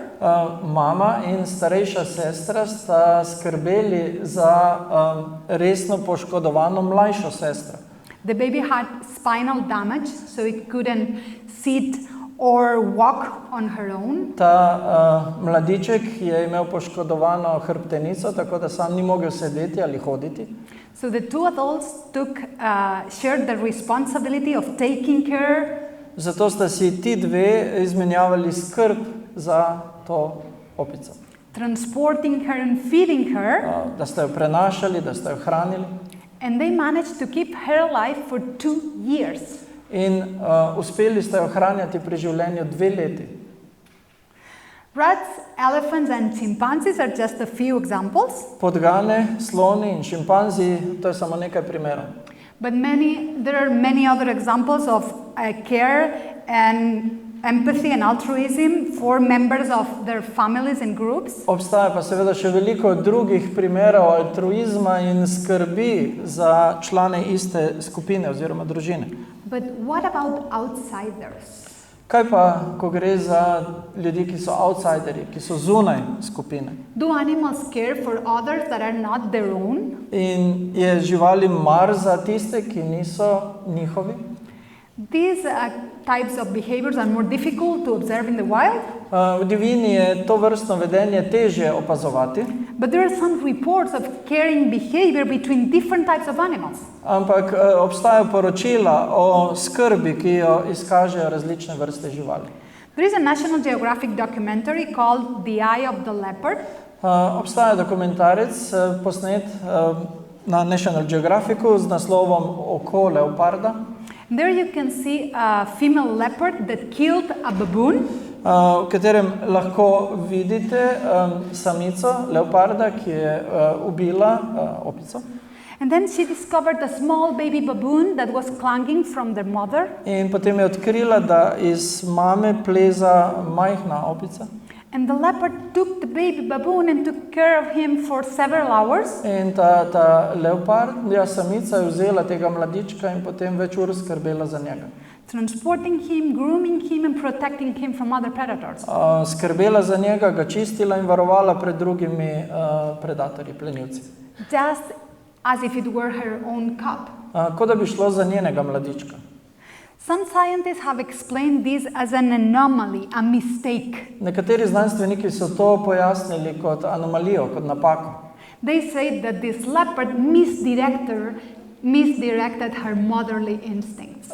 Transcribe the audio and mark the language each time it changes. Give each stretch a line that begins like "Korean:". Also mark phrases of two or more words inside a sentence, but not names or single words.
Slovenian: Mama in starejša sestra sta skrbeli za resno poškodovano mlajšo sestro.
English: The baby had spinal damage, so it couldn't sit or walk on her own.
Slovenian: Ta mladiček je imel poškodovano hrbtenico, tako da sam ni mogel sedeti ali hoditi.
English: So the two adults shared the responsibility of taking care
Slovenian: Zato sta si ti dve izmenjavali skrb za to opico.
English: transporting her and feeding her,
Slovenian: Da sta jo prenašali, da sta jo hranili.
English: and they managed to keep her alive for 2 years.
Slovenian: In uspeli sta jo hranjati pri življenju 2 leti.
English: Rats, elephants and chimpanzees are just a few examples,
Slovenian: Podgane, sloni in šimpanzi, to je samo nekaj primerov.
English: But there are many other examples of care and empathy and altruism for members of their families and groups.
Slovenian: Obstaja pa seveda še veliko drugih primerov altruizma in skrbi za člane iste skupine oziroma družine.
English: But what about outsiders?
Slovenian: Kaj pa, ko gre za ljudi, ki so outsideri, ki so zunaj skupine?
English: Do animals care for others that are not their own?
Slovenian: In je živali mar za tiste, ki niso njihovi?
English: These types of behaviors are more difficult to observe in the wild.
Slovenian: V divjini je to vrstno vedenje težje opazovati.
English: But there are some reports of caring behavior between different types of animals.
Slovenian: Ampak obstajajo poročila o skrbi, ki jo izkažejo različne vrste živali.
English: There is a National Geographic documentary called The Eye of the Leopard.
Slovenian: Obstaja dokumentarec posnet na National Geographicu z naslovom Oko leoparda.
English: There you can see a female leopard that killed a baboon.
Slovenian: V katerem lahko vidite samico leoparda, ki je ubila opico.
English: And then she discovered a small baby baboon that was clinging from their mother.
Slovenian: In potem je odkrila, da iz mame pleza majhna opica.
English: And the leopard took the baby baboon and took care of him for several hours.
Slovenian: In ta leopardja samica je vzela tega mladička in potem več ur skrbela za njega.
English: Transporting him, grooming him and protecting him from other predators.
Slovenian: Skrbela za njega, ga čistila in varovala pred drugimi predatorji, plenilci.
English: Just as if it were her own cub.
Slovenian: Kot da bi šlo za njenega mladička.
English: Some scientists have explained this as an anomaly, a mistake.
Slovenian: Nekateri znanstveniki so to pojasnili kot anomalijo, kot napako.
English: They say that this leopard misdirected her motherly instincts.